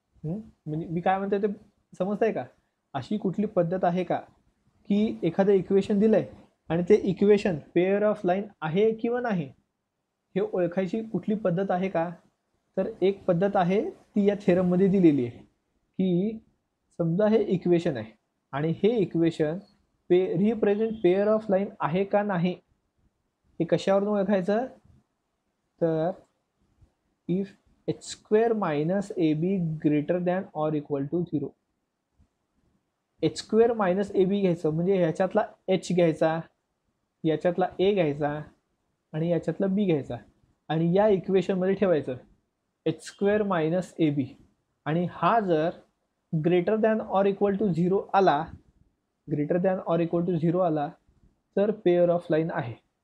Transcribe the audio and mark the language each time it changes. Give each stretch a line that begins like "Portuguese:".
Marathi: म्हणजे मी काय म्हणतोय ते समजतंय का. अशी कुठली पद्धत आहे का की एखादं इक्वेशन दिलंय आणि ते इक्वेशन पेअर ऑफ लाईन आहे किंवा नाही हे ओळखायची कुठली पद्धत आहे का. तर एक पद्धत आहे ती या थेरममध्ये दिलेली आहे की समजा हे इक्वेशन आहे आणि हे equation represent pair of line आहे का नाही हे कशावरून ओळखायचं.
English: तर if H square minus A B greater than or equal to 0.
Marathi: H square minus A B घ्यायचं म्हणजे ह्याच्यातला एच घ्यायचा, याच्यातला ए घ्यायचा आणि याच्यातला बी घ्यायचा आणि या इक्वेशनमध्ये ठेवायचं H square minus A B. आणि हा जर
English: greater than or equal to 0
Marathi: आला, तर पेअर ऑफ लाईन आहे.